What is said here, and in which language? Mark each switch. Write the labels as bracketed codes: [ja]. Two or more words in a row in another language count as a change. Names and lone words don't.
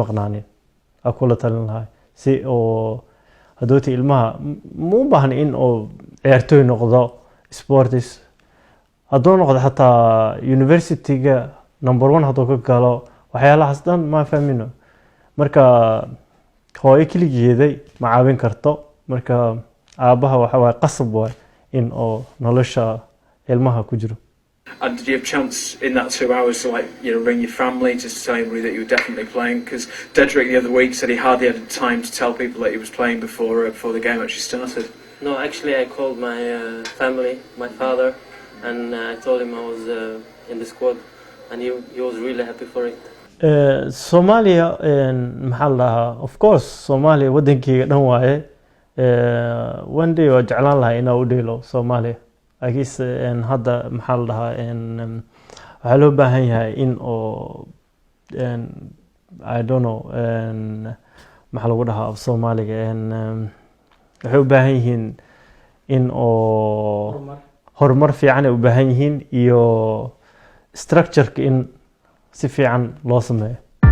[so] maqnaanin aa kula talin lahaa si oo hadooti ilmaha ma u baahna in oo ciyaartooy noqdo sports hadduu noqdo xataa universityga number 1 hadduu ka galo waxyaalahaas dhan ma fahmino marka hooyo keligeeday ma caawin karto marka aabaha waxa waaye qasab waay in oo nolosha ilmaha ku jiro. [en] And did you have a chance in that 2 hours to ring your family just to tell everybody that you were definitely playing? Because Dedrick the other week said he hardly had time to tell people that he was playing before the game actually started. No, actually I called my family, my father, and I told him I was in the squad, and he was really happy for it. [so] Somalia maxaa la dhahaa [en] of course [so] Somalia wadankeyga dhan waaye [en] one day [so] waa jeclaan lahaa inaa u dheelo Somalia laakiinse hadda maxaa la dhahaa waxaa loo baahan yahay in oo [en] I don't know [so] maxaa lagu dhahaa af Soomaaliga waxay u baahan yihiin in oo horumar fiican ay u baahan yihiin iyo structure in si fiican loo sameeyo